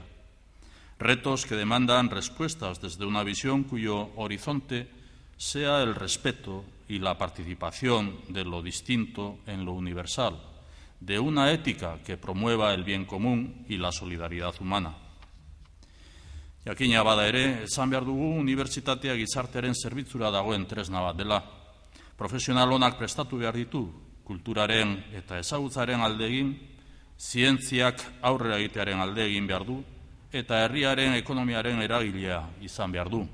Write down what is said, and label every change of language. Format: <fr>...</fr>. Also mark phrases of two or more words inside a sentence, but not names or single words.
<es>Retos que demandan respuestas desde una visión cuyo horizonte sea el respeto y la participación de lo distinto en lo universal, de una ética que promueva el bien común y la solidaridad humana.</es> <eu>Jakina bada ere, esan behar dugu unibertsitatea gizartearen zerbitzura dagoen tresna bat dela. Profesional onak prestatu behar ditu, kulturaren eta ezagutzaren alde egin, zientziak aurrera egitearen alde egin behar du, eta herriaren ekonomiaren eragilea izan behar du.</eu>